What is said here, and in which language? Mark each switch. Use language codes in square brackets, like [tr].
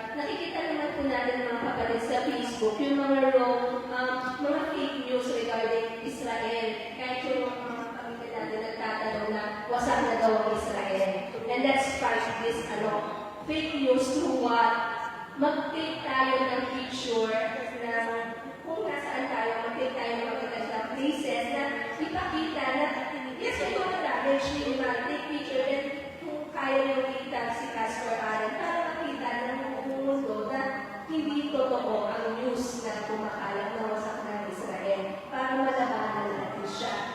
[tl] Nakikita naman po natin mga kapatid sa Facebook, yung mga mga fake news regarding Israel. Kahit yung mga kapatid natin nagtatanong na wasak na daw ang Israel. [en] And let's fight this fake news to what? [tl] Mag-take tayo ng picture na kung nasaan tayo, mag-take tayo ng magagandang places na ipakita na yes, may mga damage ni Iman. Take picture and kung kaya nyo kita si Pastor Aaron para makita ng buong mundo na hindi totoo ang news na kumakalat na wasak ng Israel para malabanan natin siya.